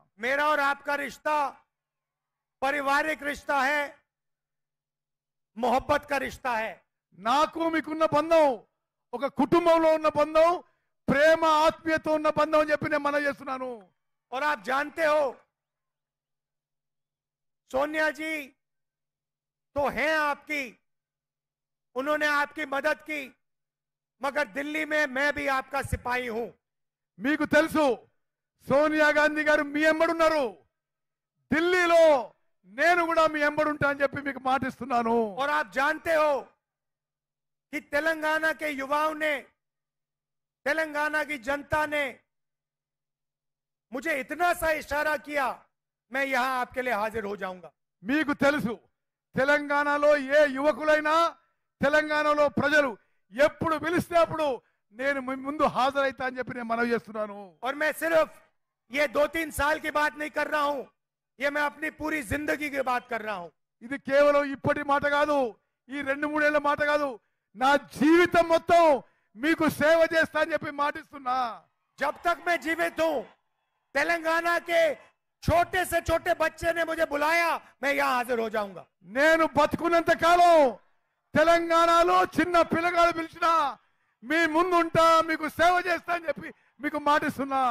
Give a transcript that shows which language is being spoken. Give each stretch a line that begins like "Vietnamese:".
Hindi: मेरा और आपका रिश्ता पारिवारिक रिश्ता है, मोहब्बत का रिश्ता है.
Telugu: నాకు మీకున్న బంధం ఒక కుటుంబంలో ఉన్న బంధం, ప్రేమ ఆత్మీయత ఉన్న బంధం అని చెప్పి నేను మనం చేస్తున్నాను.
Hindi: और आप जानते हो सोनिया जी तो हैं आपकी, उन्होंने आपकी मदद की, मगर दिल्ली में मैं भी आपका सिपाही हूं.
Telugu: మీకు తెలుసు సోనియా గాంధీ గారు మీ ఎంబడున్నారు, ఢిల్లీలో నేను కూడా మీ ఎంబడుంటా అని చెప్పి మీకు మాటిస్తున్నాను.
Hindi: और आप जानते हो कि तेलंगाना के युवाओं ने, तेलंगाना की जनता ने मुझे इतना सा इशारा किया, मैं यहां आपके लिए हाजिर हो जाऊंगा.
Telugu: మీకు తెలుసు తెలంగాణలో ఏ యువకులైనా, తెలంగాణలో ప్రజలు ఎప్పుడు పిలిస్తే అప్పుడు నేను మీ ముందు హాజరైతా అని చెప్పి నేను మనవి చేస్తున్నాను.
Hindi: और मैं सिर्फ ये 2-3 साल की बात नहीं कर रहा हूं, ये मैं अपनी पूरी जिंदगी की बात कर रहा हूं.
Telugu: ఇది కేవలం ఇప్పటి మాట కాదు, ఈ 2-3 ఏళ్ల మాట కాదు, నా జీవితం మొత్తం మీకు సేవ చేస్తా అని చెప్పి మాటిస్తున్నా.
Hindi: जब तक मैं जीवित हूं, तेलंगाना के छोटे से छोटे बच्चे ने मुझे बुलाया, मैं यहां हाजिर हो जाऊंगा.
Telugu: నేను బతుకున్నంత కాలం తెలంగాణలో చిన్న పిల్లగాడు పిలిచినా మీ ముందు ఉంటా, మీకు సేవ చేస్తా అని చెప్పి మీకు మాటిస్తున్నా.